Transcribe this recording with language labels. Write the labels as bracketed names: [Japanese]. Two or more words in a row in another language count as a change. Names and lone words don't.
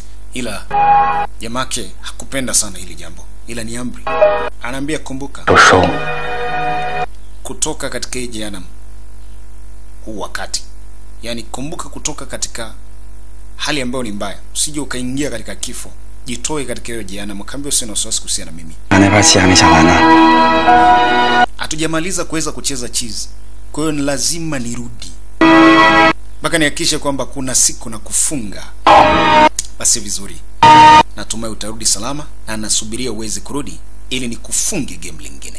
[Swahili] ila jamake hakupenda sana hili jambo, ila ni amri. Anaambia kumbuka, [Chinese] 都收。 [Swahili] kutoka katika hii jehanamu huu wakati, yani kumbuka kutoka katika hali ambayo ni mbaya, usije ukaingia katika kifo. Jitoe katika hiyo jehanamu. Kaambia usina wasiwasi kuhusiana na mimi. [Chinese] 那把戏还没讲完呢。 [Swahili] Hatujamaliza kuweza kucheza cheese, kwa hiyo ni lazima nirudi mpaka nihakikishe kwamba kuna siku na kufunga. Basi vizuri, natumai utarudi salama na nasubiria uweze kurudi ili nikufunge game lingine.